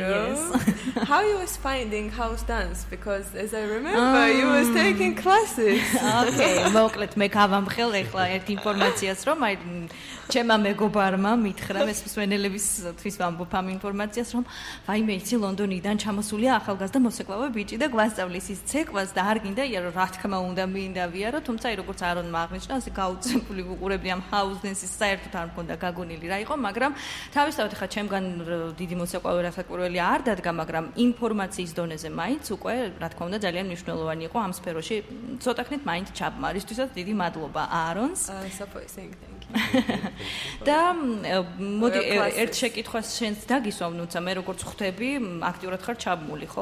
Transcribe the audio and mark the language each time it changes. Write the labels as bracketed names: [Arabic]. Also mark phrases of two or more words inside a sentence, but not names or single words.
[English] Yes. How you was finding house dance, because as I remember you was taking classes. [Georgian] Okay, მოკლედ მე გავამხელ ეხლა ერთ ინფორმაციას, რომ აი ჩემმა მეგობარმა მითხრა ეს მსმენელებისთვის ვამბობ ამ ინფორმაციას, რომ ვაიმე იცი ლონდონიდან ჩამოსულია ახალგაზრდა მოცეკვავე ბიჭი და გვასწავლის ის ცეკვას და არ გინდა იარო რა თქმა უნდა მინდა ვიარო, თუმცა აი როგორც აარონმა აღნიშნა, ასე გაუწევული ვუყურებდი ამ [English] house dance- [Georgian] ის საერთოდ არ მქონდა გაგონილი რა იყო, მაგრამ თავისთავად ხა ჩემგან დიდი მოცეკვავე რასაკვირველი არ დადგა, მაგრამ ინფორმაციის დონეზე მაინც უკვე რა თქმა უნდა ძალიან მნიშვნელოვანი იყო ამ სფეროში ცოტა ხნით მაინც ჩაბმა. ისთვისაც დიდი მადლობა აარონს. და მოდი ერთ შეკითხვას შენს დაგისვამ, თუმცა მე როგორც ხვდები, აქტიურად ხარ ჩაბმული, ხო?